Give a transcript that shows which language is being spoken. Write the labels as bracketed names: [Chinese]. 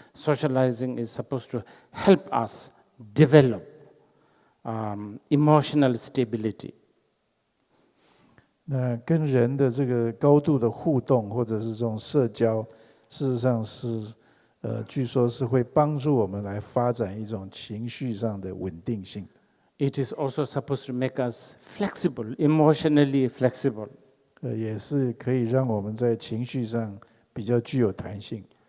[English] Socializing is supposed to help us develop emotional stability. [Chinese] 那跟人的这个高度的互动，或者是这种社交，事实上是，据说是会帮助我们来发展一种情绪上的稳定性。 [English] It is also supposed to make us flexible, emotionally flexible. [Chinese] 也是可以让我们在情绪上比较具有弹性。